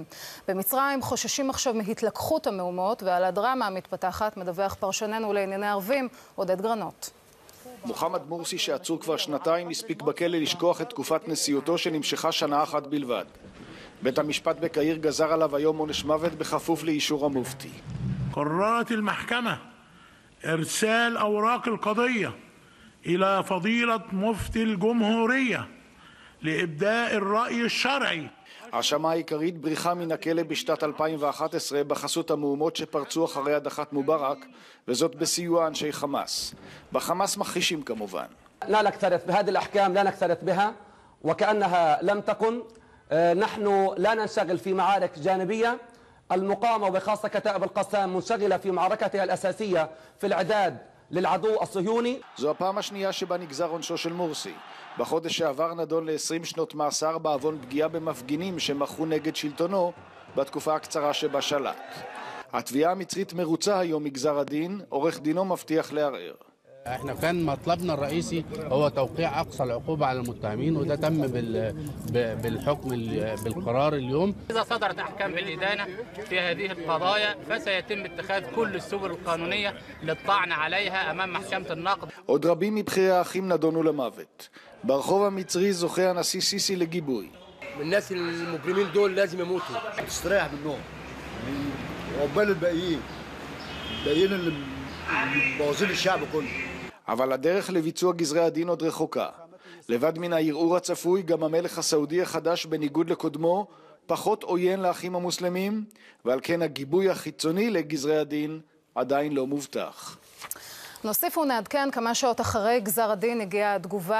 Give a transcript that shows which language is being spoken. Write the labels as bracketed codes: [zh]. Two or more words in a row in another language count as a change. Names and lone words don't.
[he] במצרים חוששים עכשיו מהתלקחות המהומות, ועל הדרמה המתפתחת מדווח פרשננו לענייני ערבים עודד גרנות. מוחמד מורסי, שעצור כבר 2 הספיק בכלא לשכוח את תקופת נשיאותו שנמשכה 1 שנה בלבד. בית המשפט בקהיר גזר עליו היום עונש מוות בכפוף לאישור המופתי. [ar] قررت المحكمة إرسال أوراق القضية إلى فضيلة مفتي الجمهورية لإبداء الرأي الشرعي. [he] האשמה העיקרית בריחה מן הכלא בשנת 2011 בחסות המהומות שפרצו אחרי הדחת מובארק, וזאת בסיוע אנשי חמאס. בחמאס מכחישים כמובן. [ar] لا نكترث بهذه الأحكام، لا نكترث بها وكأنها لم تكن. نحن لا ننشغل في معارك جانبية. المقاومة وبخاصة كتائب القسام منشغلة في معركتها الأساسية في الإعداد للعدو الصهيوني. [he] זו הפעם השנייה שבה נגזר עונשו של מורסי. בחודש שעבר נדון ל-20 שנות מאסר בעוון פגיעה במפגינים שמחו נגד שלטונו בתקופה הקצרה שבה שלט. התביעה המצרית מרוצה היום מגזר הדין, עורך דינו מבטיח לערער. [ar] احنا كان مطلبنا الرئيسي هو توقيع اقصى العقوبه على المتهمين، وده تم بالحكم بالقرار اليوم. اذا صدرت احكام بالادانه في هذه القضايا فسيتم اتخاذ كل السبل القانونيه للطعن عليها امام محكمه النقد. [he] עוד רבים מבכירי האחים נדונו למוות. ברחוב המצרי זוכה הנשיא סיסי לגיבוי. [ar] الناس المجرمين دول لازم يموتوا. تستريح منهم. عقبال الباقيين اللي بوظين الشعب كله. [he] אבל הדרך לביצוע גזרי הדין עוד רחוקה. לבד מן הערעור הצפוי, גם המלך הסעודי החדש בניגוד לקודמו פחות עוין לאחים המוסלמים, ועל כן הגיבוי החיצוני לגזרי הדין עדיין לא מובטח. נוסיף ונעדכן, כמה שעות אחרי גזר הדין הגיעה התגובה.